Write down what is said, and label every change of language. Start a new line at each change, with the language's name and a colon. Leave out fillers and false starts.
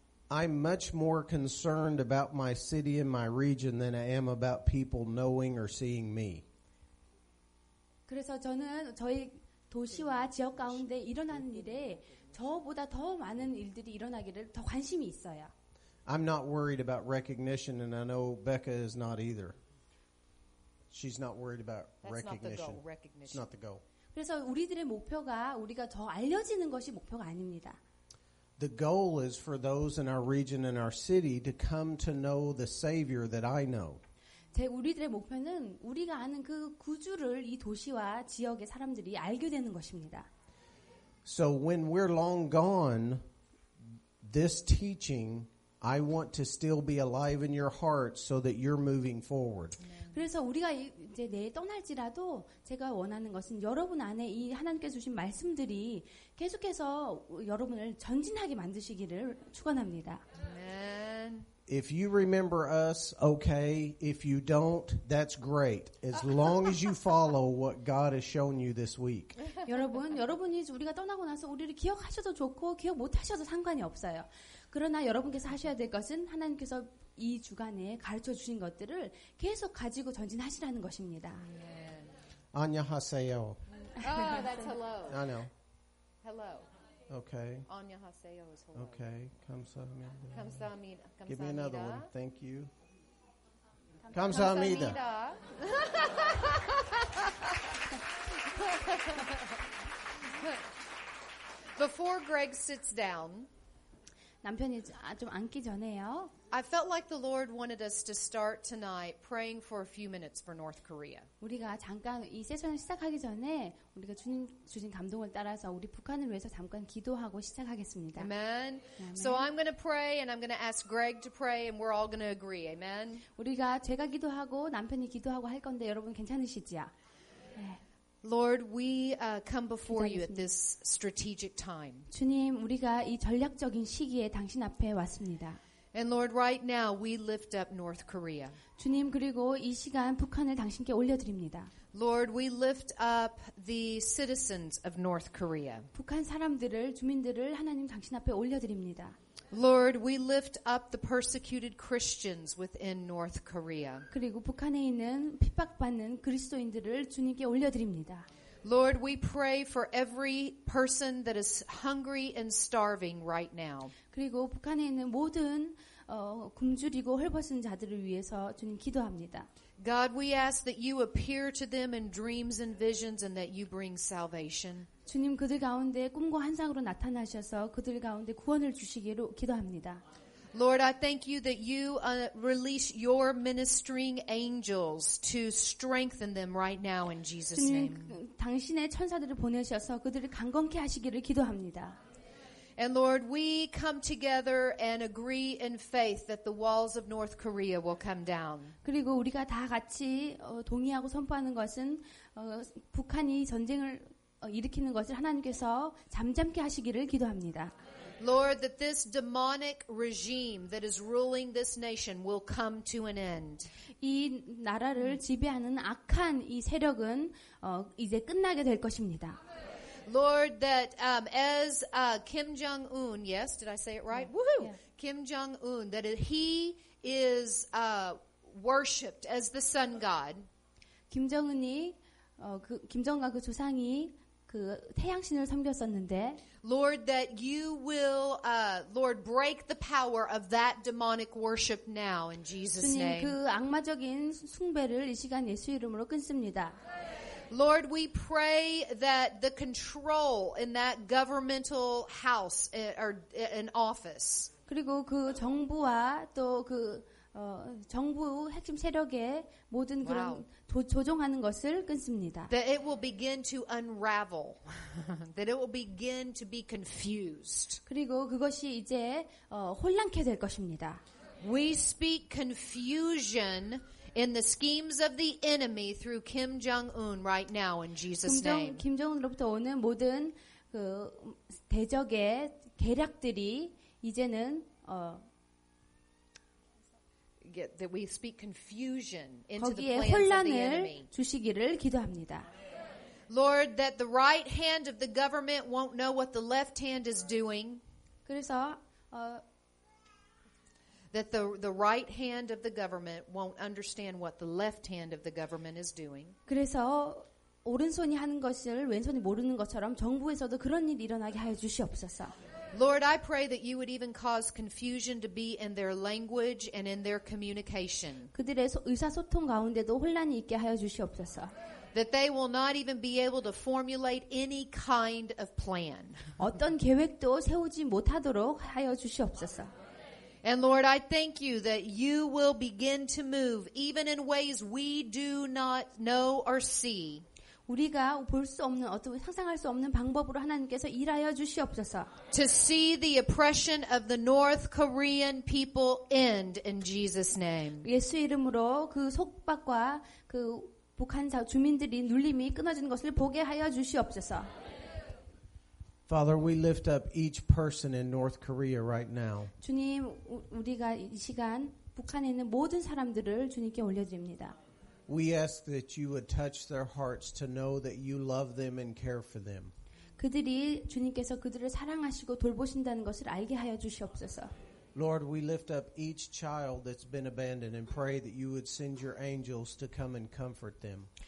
English: I'm much more concerned about my city and my region than I am about people knowing or seeing me.
Korean: 그래서 저는 저희 도시와 지역 가운데 일어나는 일에 저보다 더 많은 일들이 일어나기를 더 관심이 있어요.
English: I'm not worried about recognition, and I know Becca is not either. She's not worried about recognition. It's not the goal.
Korean: 그래서 우리들의 목표가 우리가 더 알려지는 것이 목표가 아닙니다.
English: The goal is for those in our region and our city to come to know the Savior that I know.
Korean: 우리들의 목표는 우리가 아는 그 구주를 이 도시와 지역의 사람들이 알게 되는 것입니다.
English: So when we're long gone, this teaching, I want to still be alive in your heart so that you're moving forward.
Korean: 그래서 우리가 이제 내일 떠날지라도 제가 원하는 것은 여러분 안에 이 하나님께서 주신 말씀들이 계속해서 여러분을 전진하게 만드시기를 축원합니다.
English: Amen. If you remember us, okay. If you don't, that's great. As long as you follow what God has shown you this week.
Korean: 여러분이 우리가 떠나고 나서 우리를 기억하셔도 좋고 기억 못하셔도 상관이 없어요. 그러나 여러분께서 하셔야 될 것은 하나님께서 이 주간에 가르쳐 주신 것들을 계속 가지고 전진하시라는 것입니다. 안녕하세요.
English: Oh, that's hello. I know. Hello. Okay.
Korean: 안녕하세요
English: is hello. Okay.
Korean: 감사합니다. 감사합니다.
English: Give me another one. Thank you.
Korean: 감사합니다.
English: Before Greg sits down,
Korean: 남편이 좀 앉기 전에요.
English: I felt like the Lord wanted us to start tonight praying for a few minutes for North Korea.
Korean: 우리가 잠깐 이 세션을 시작하기 전에 우리가 주님 주신 감동을 따라서 우리 북한을 위해서 잠깐 기도하고 시작하겠습니다.
English: Amen. Amen. So I'm going to pray and I'm going to ask Greg to pray and we're all going to agree. Amen.
Korean: 제가 기도하고 남편이 기도하고 할 건데 여러분 괜찮으시지요? 네.
English: Lord, we come before you at this strategic time.
Korean: 주님, 우리가 이 전략적인 시기에 당신 앞에 왔습니다.
English: And Lord, right now we lift up North Korea.
Korean: 주님, 그리고 이 시간 북한을 당신께 올려드립니다.
English: Lord, we lift up the citizens of North Korea.
Korean: 북한 사람들을, 주민들을 하나님 당신 앞에 올려드립니다.
English: Lord, we lift up the persecuted Christians within North Korea.
Korean: 그리고 북한에 있는 핍박받는 그리스도인들을 주님께 올려드립니다.
English: Lord, we pray for every person that is hungry and starving right now.
Korean: 그리고 북한에 있는 모든 굶주리고 헐벗은 자들을 위해서 주님 기도합니다.
English: God, we ask that you appear to them in dreams and visions and that you bring salvation.
Korean: 주님, 그들 가운데 꿈과 환상으로 나타나셔서 그들 가운데 구원을 주시기로 기도합니다.
English: Lord, I thank you that you release your ministering angels to strengthen them right now in Jesus' name.
Korean: 주님, 당신의 천사들을 보내셔서 그들을 강건케 하시기를 기도합니다.
English: And Lord, we come together and agree in faith that the walls of North Korea will come down.
Korean: 그리고 우리가 다 같이 동의하고 선포하는 것은 북한이 전쟁을 일으키는 것을 하나님께서 잠잠케 하시기를 기도합니다.
English: Lord, that this demonic regime that is ruling this nation will come to an end.
Korean: 이 나라를 지배하는 악한 이 세력은 이제 끝나게 될 것입니다.
English: Lord, that as Kim Jong-un, yes, did I say it right? Woohoo! Yeah. Kim Jong-un, that he is worshipped as the sun god.
Korean: 김정은이 김정은과 그 조상이 그 태양신을 섬겼었는데,
English: Lord, that you will, Lord, break the power of that demonic worship now in Jesus'
Korean: 주님,
English: name.
Korean: 그 악마적인 숭배를 이 시간 예수 이름으로 끊습니다.
English: Lord, we pray that the control in that governmental house or an office,
Korean: 그리고 그 정부와 또 그 정부 핵심 세력의 모든 그런 조종하는 것을 끊습니다.
English: that it will begin to unravel, that it will begin to be confused.
Korean: 그리고 그것이 이제 혼란케 될 것입니다.
English: We speak confusion in the schemes of the enemy through Kim Jong-un right now in Jesus' name.
Korean: 김정은으로부터 오는 모든 그 대적의 계략들이 이제는
English: That we speak confusion into the
Korean: 거기에
English: plans of the enemy.
Korean: 주시기를 기도합니다.
English: Lord, that the right hand of the government won't know what the left hand is doing.
Korean: 그래서
English: That the right hand of the government won't understand what the left hand of the government is doing.
Korean: 그래서 오른손이 하는 것을 왼손이 모르는 것처럼 정부에서도 그런 일이 일어나게 하여 주시옵소서.
English: Lord, I pray that you would even cause confusion to be in their language and in their communication.
Korean: 그들의 의사소통 가운데도 혼란이 있게 하여 주시옵소서.
English: That they will not even be able to formulate any kind of plan.
Korean: 어떤 계획도 세우지 못하도록 하여 주시옵소서.
English: And Lord, I thank you that you will begin to move even in ways we do not know or see.
Korean: 우리가 볼 수 없는 어떤 상상할 수 없는 방법으로 하나님께서 일하여 주시옵소서.
English: To see the oppression of the North Korean people end in Jesus' name.
Korean: 예수 이름으로 그 속박과 그 북한 주민들이 눌림이 끊어지는 것을 보게 하여 주시옵소서.
English: Father, we lift up each person in North Korea right now.
Korean: 주님, 우리가 이 시간 북한에 있는 모든 사람들을 주님께 올려드립니다.
English: We ask that you would touch their hearts to know that you love them and care for them.
Korean: 그들이 주님께서 그들을 사랑하시고 돌보신다는 것을 알게 하여 주시옵소서.
English: Lord, we lift up each child that's been abandoned and pray that you would send your angels to come and comfort them.